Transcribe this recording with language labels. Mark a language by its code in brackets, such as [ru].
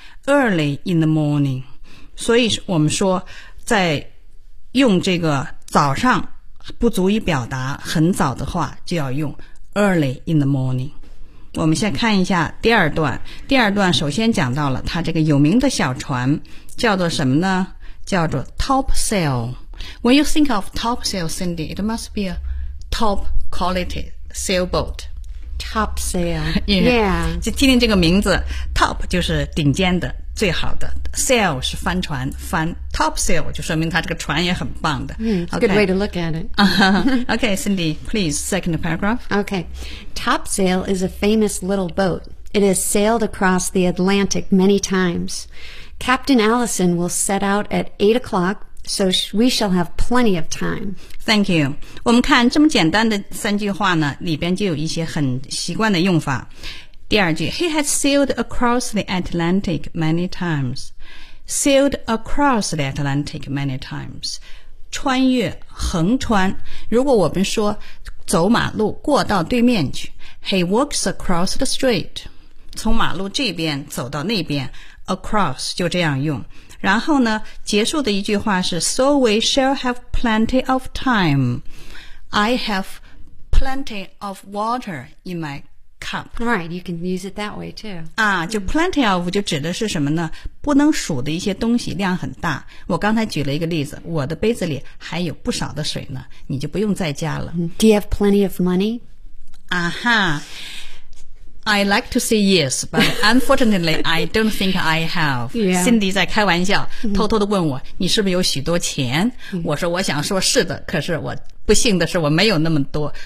[en] Early in the morning. [zh] 所以我们说在用这个早上不足以表达很早的话就要用 [en] early in the morning. [zh] 我们先看一下第二段。第二段首先讲到了他这个有名的小船叫做什么呢？叫做 topsail. [en] When you think of topsail, Cindy, it must be a top quality sailboat. Top sail. [zh] Yeah. 就听听这个名字 Top 就是顶尖的最好的 Sail 是帆船帆 Top sail 就说明它这个船也很棒的、 [en] mm, okay. Good way to look at it. Okay, Cindy, please, second paragraph. Okay. Top sail is a famous little boat. It has sailed across the Atlantic many times. Captain Allison will set out at 8 o'clock. So we shall have plenty of time. Thank you. [zh] 我们看这么简单的三句话呢，里边就有一些很习惯的用法。第二句 , [en] He has sailed across the Atlantic many times. Sailed across the Atlantic many times. [zh] 穿越横穿。如果我们说走马路过到对面去 , [en] He walks across the street. [zh] 从马路这边走到那边 ,across 就这样用。然后呢结束的一句话是 [en] So we shall have plenty of time. I have plenty of water in my cup. Right, you can use it that way too. [zh] 啊，就 plenty of 就指的是什么呢？不能数的一些东西量很大。我刚才举了一个例子，我的杯子里还有不少的水呢，你就不用再加了。 [en] Do you have plenty of money? 啊哈。 I like to say yes, but unfortunately, I don't think I have. Yeah. [zh] Cindy 在开玩笑，偷偷地问我，你是不是有许多钱？我说我想说是的，可是我不幸的是我没有那么多。